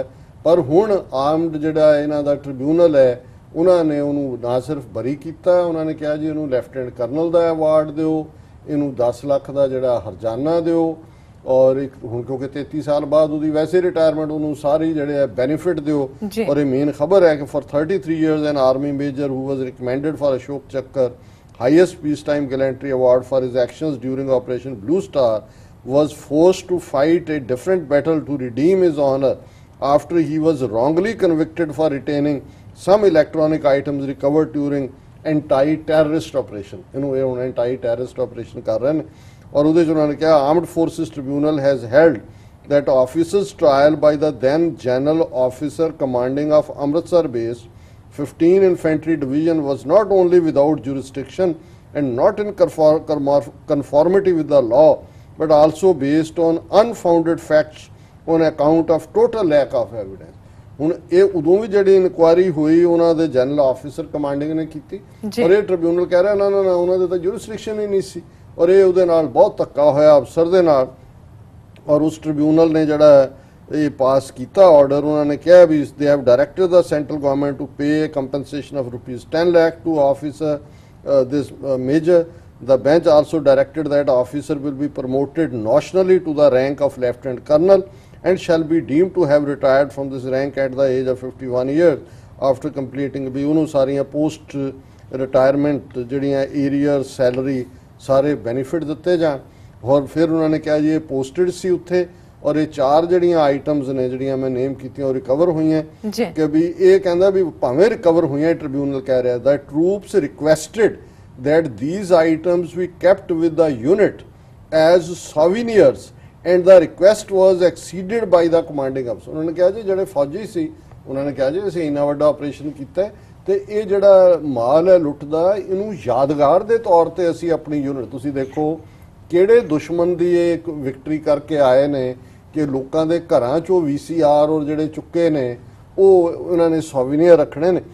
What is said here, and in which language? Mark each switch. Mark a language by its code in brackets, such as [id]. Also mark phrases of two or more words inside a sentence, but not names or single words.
[pa] ਪਰ ਹੁਣ ਆਰਮਡ ਜਿਹੜਾ ਇਹਨਾਂ ਦਾ ਟ੍ਰਿਬਿਊਨਲ ਹੈ ਉਹਨਾਂ ਨੇ ਉਹਨੂੰ ਨਾ ਸਿਰਫ ਬਰੀ ਕੀਤਾ, ਉਹਨਾਂ ਨੇ ਕਿਹਾ ਜੀ ਇਹਨੂੰ [en] lieutenant colonel [pa] ਦਾ ਅਵਾਰਡ ਦਿਓ, ਇਹਨੂੰ 10 ਲੱਖ ਦਾ ਜਿਹੜਾ ਹਰਜਾਨਾ ਦਿਓ। ਔਰ ਇੱਕ ਹੁਣ ਕਿਉਂਕਿ 33 ਸਾਲ ਬਾਅਦ ਉਹਦੀ ਵੈਸੇ ਰਿਟਾਇਰਮੈਂਟ, ਉਹਨੂੰ ਸਾਰੇ ਜਿਹੜੇ ਬੈਨੀਫਿਟ ਦਿਓ। ਔਰ ਇਹ ਮੇਨ ਖਬਰ ਹੈ ਕਿ [en] for 33 years an army major who was recommended for Ashok Chakra highest peace time gallantry award for his actions during Operation Blue Star was forced to fight a different battle to redeem his honor after he was wrongly convicted for retaining some electronic items recovered during anti-terrorist operation। [pa] ਇਹਨੂੰ ਇਹ ਹੁਣ [en] anti-terrorist operation [pa] ਕਰ ਰਹੇ ਨੇ। ਔਰ ਉਹਦੇ 'ਚ ਉਹਨਾਂ ਨੇ ਕਿਹਾ [en] armed forces tribunal has held that officers trial by the then general officer commanding of Amritsar base 15 infantry division was not only without jurisdiction and not in conformity with the law but also based on unfounded facts on account of total lack of evidence। [pa] ਹੁਣ ਇਹ ਉਦੋਂ ਵੀ ਜਿਹੜੀ ਇਨਕੁਆਇਰੀ ਹੋਈ ਉਹਨਾਂ ਦੇ [en] general officer commanding [pa] ਨੇ ਕੀਤੀ ਔਰ ਇਹ ਟ੍ਰਿਬਿਊਨਲ ਕਹਿ ਰਿਹਾ ਨਾ ਉਹਨਾਂ ਦੇ ਤਾਂ ਜੁਰਿਸਡਿਕਸ਼ਨ ਹੀ ਨਹੀਂ ਸੀ ਔਰ ਇਹ ਉਹਦੇ ਨਾਲ ਬਹੁਤ ਧੱਕਾ ਹੋਇਆ ਅਫਸਰ ਦੇ ਨਾਲ। ਔਰ ਉਸ ਟ੍ਰਿਬਿਊਨਲ ਨੇ ਜਿਹੜਾ ਇਹ ਪਾਸ ਕੀਤਾ ਆਰਡਰ, ਉਹਨਾਂ ਨੇ ਕਿਹਾ ਵੀ [en] they have directed the central government to pay compensation of ₹10 lakh to officer this major. The bench also directed that officer will be promoted notionally to the rank of lieutenant colonel and shall be deemed to have retired from this rank at the age of 51 years after completing [pa] ਵੀ ਉਹਨੂੰ ਸਾਰੀਆਂ ਪੋਸਟ ਰਿਟਾਇਰਮੈਂਟ ਜਿਹੜੀਆਂ ਏਰੀਅਰ ਸੈਲਰੀ ਸਾਰੇ ਬੈਨੀਫਿਟ ਦਿੱਤੇ ਜਾਣ। ਔਰ ਫਿਰ ਉਹਨਾਂ ਨੇ ਕਿਹਾ ਜੀ ਇਹ ਪੋਸਟਡ ਸੀ ਉੱਥੇ ਔਰ ਇਹ 4 ਜਿਹੜੀਆਂ ਆਈਟਮਸ ਨੇ ਜਿਹੜੀਆਂ ਮੈਂ ਨੇਮ ਕੀਤੀਆਂ ਉਹ ਰਿਕਵਰ ਹੋਈਆਂ ਕਿ ਵੀ ਇਹ ਕਹਿੰਦਾ ਵੀ ਭਾਵੇਂ ਰਿਕਵਰ ਹੋਈਆਂ, ਟ੍ਰਿਬਿਊਨਲ ਕਹਿ ਰਿਹਾ [en] the troops requested that these items we kept with the unit as souvenirs and the request was acceded by the commanding officer. [pa] ਉਹਨਾਂ ਨੇ ਕਿਹਾ ਜੀ ਜਿਹੜੇ ਫੌਜੀ ਸੀ ਉਹਨਾਂ ਨੇ ਕਿਹਾ ਜੀ ਅਸੀਂ ਇੰਨਾ ਵੱਡਾ ਆਪਰੇਸ਼ਨ ਕੀਤਾ ਹੈ ਤੇ ਇਹ ਜਿਹੜਾ ਮਾਲ ਹੈ ਲੁੱਟ ਦਾ ਇਹਨੂੰ ਯਾਦਗਾਰ ਦੇ ਤੌਰ ਤੇ ਅਸੀਂ ਆਪਣੀ ਯੂਨਿਟ, ਤੁਸੀਂ ਦੇਖੋ ਕਿਹੜੇ ਦੁਸ਼ਮਣ ਦੀ ਇਹ ਇੱਕ ਵਿਕਟਰੀ ਕਰਕੇ ਆਏ ਨੇ ਕਿ ਲੋਕਾਂ ਦੇ ਘਰਾਂ ਚੋਂ VCR ਔਰ ਜਿਹੜੇ ਚੁੱਕੇ ਨੇ ਉਹ ਉਹਨਾਂ ਨੇ ਸੋਵੀਨੀਅਰ ਰੱਖਣੇ ਨੇ।